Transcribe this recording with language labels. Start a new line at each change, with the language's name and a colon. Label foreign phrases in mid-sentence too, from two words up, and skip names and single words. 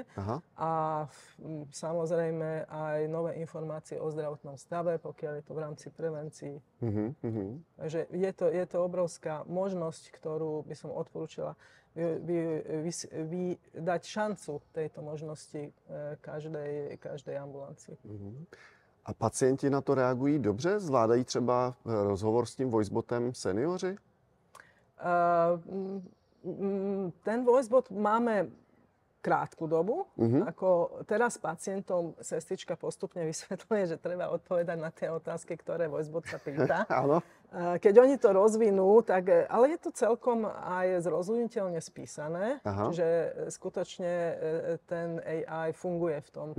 Slovak: A samozrejme aj nové informácie o zdravotnom stave, pokiaľ je to v rámci prevencií. Takže je to obrovská možnosť, ktorú by som odporúčila dať šancu tejto možnosti každej ambulancii.
Czech: A pacienti na to reagují dobře? Zvládají třeba rozhovor s tím voicebotem seniori?
Slovak: Ten voicebot máme krátku dobu. Ako teraz pacientom sestrička postupne vysvetľuje, že treba odpovedať na tie otázky, ktoré voicebot sa pýta. Áno. Keď oni to rozvinú, ale je to celkom aj zrozumiteľne spísané, čiže skutočne ten AI funguje v tomto.